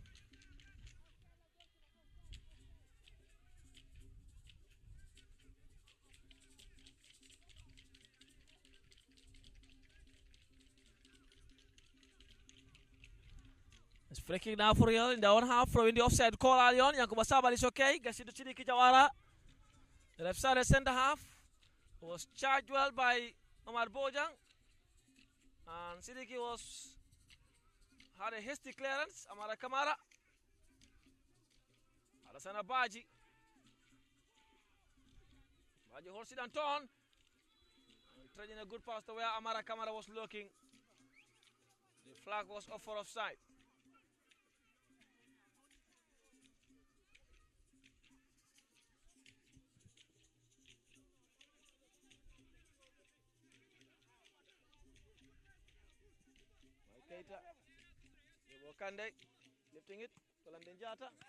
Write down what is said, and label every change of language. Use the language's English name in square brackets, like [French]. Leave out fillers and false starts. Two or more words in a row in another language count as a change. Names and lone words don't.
[English] It's free kick now for Real in the one half. Throw in the offside call early on. Yankuba Sabali is okay. Gets into Chidiki Jawara. The left side center half was charged well by Omar Bojang. And Sidiki had a hasty clearance. Amara Kamara. Alasana Baji. Baji holds it and turn. Trading a good pass to where Amara Kamara was looking. The flag was off for offside. Keita, Kande, lifting it, Kolandin Jata.